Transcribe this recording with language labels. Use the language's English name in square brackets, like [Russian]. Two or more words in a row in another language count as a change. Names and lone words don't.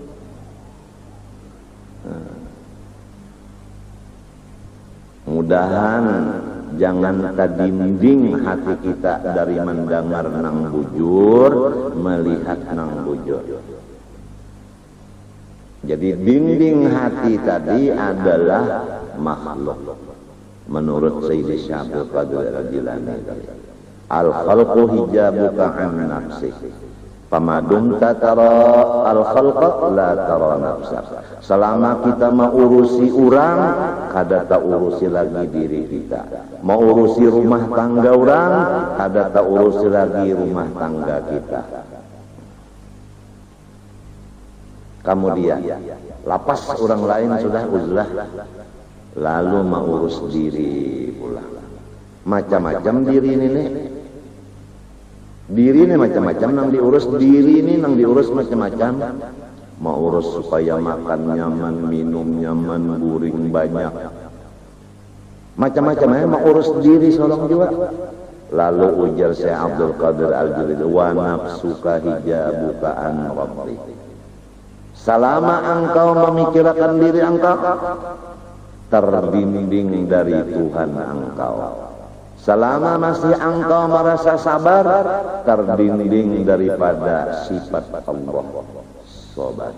[Banjar] Mudahan jangan tadinding hati kita dari mendengar nang bujur melihat nang bujur. Jadi dinding hati tadi adalah makhluk. Menurut Sayyidi Syabul Qadir Al-Jilani, [Arabic] الخلق حجابك عن نفسك فما دمت ترى الخلق لا ترى نفسك. [Banjar] Selama kita mau urusi orang kada tak urusi lagi diri kita, mau urusi rumah tangga orang kada tak urusi lagi rumah tangga kita. Kemudian lapas orang lain sudah uzlah lalu mau urus diri pula. Macam-macam diri ini nih. Diri ini macam-macam nang diurus, diri ini nang diurus macam-macam. Mau urus supaya makan nyaman, minum nyaman, guring banyak. Macam-macam mau urus diri seorang jiwa. Lalu ujar Syekh Abdul Qadir Al-Jilani, [Arabic] ونفسك حجابك عن ربي. [Indonesian] Selama engkau memikirkan diri engkau terbimbing dari Tuhan engkau. Selama masih engkau merasa sabar, terbimbing daripada sifat Allah. Sobat.